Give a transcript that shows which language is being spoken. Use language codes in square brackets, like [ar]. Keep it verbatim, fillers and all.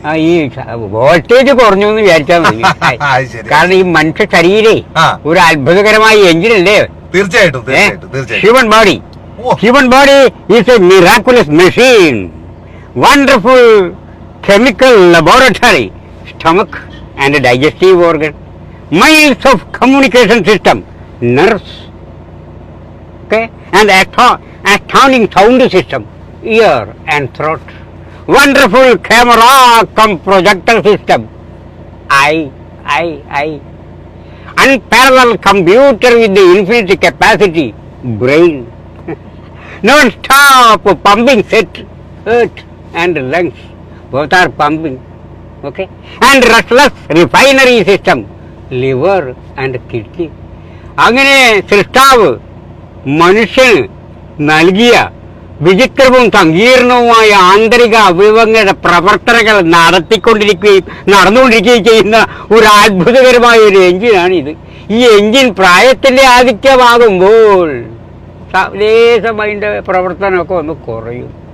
[ml] ആ, ഈ വോൾട്ടേജ് കുറഞ്ഞു എന്ന് വിചാരിച്ചാൽ മതി. അത് ശരി. കാരണം ഈ മനുഷ്യ ശരീരേ ആ. ഒരു അത്ഭുതകരമായ എഞ്ചിൻ അല്ലേ, തീർച്ചയായിട്ടും തീർച്ചയായിട്ടും തീർച്ചയായിട്ടും. [en] Human body ഓ. Human body is a miraculous machine, wonderful chemical laboratory, stomach and digestive organ, miles of communication system, nerves okay, and astho- astounding sound system, ear and throat, wonderful camera cum projector system, eye, eye, eye, unparalleled computer with the infinite capacity, brain, non-stop pumping set, heart and lungs, both are pumping, okay, and restless refinery system, liver and kidney. [ml] അങ്ങനെ സൃഷ്ടാവ് മനുഷ്യന് നൽകിയ വിചിത്രവും സങ്കീർണവുമായ ആന്തരിക അവയവങ്ങളുടെ പ്രവർത്തനങ്ങൾ നടത്തിക്കൊണ്ടിരിക്കുകയും നടന്നുകൊണ്ടിരിക്കുകയും ചെയ്യുന്ന ഒരു അത്ഭുതകരമായ ഒരു എഞ്ചിനാണ് ഇത്. ഈ എഞ്ചിൻ പ്രായത്തിൻ്റെ ആധിക്യമാകുമ്പോൾ സ- ലേശം അതിൻ്റെ പ്രവർത്തനമൊക്കെ ഒന്ന് കുറയും.